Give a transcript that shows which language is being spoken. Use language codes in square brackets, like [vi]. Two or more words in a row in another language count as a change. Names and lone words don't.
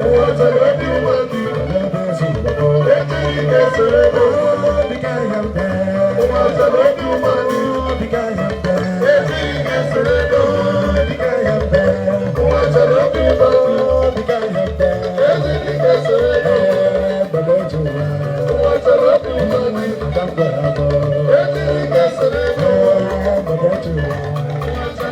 [ig] Ụwa chọrọ obi umeala. Ụwa bụ ụzọ ụwa. Ejila ike soro n'ụwa. Obi ka ya mbe. Ụwa chọrọ obi umeala. Obi ka ya mbe. Ejila ike soro n'ụwa. Obi ka ya mbe. Ụwa chọrọ obi umeala. Obi ka ya mbe. Ejila ike soro n'ụwa. [yo] Baba ojú wa. [ig] Ụwa chọrọ obi umeala. Ndangwa ya bụ. Ejila ike soro n'ụwa. [yo] Baba ojú wa.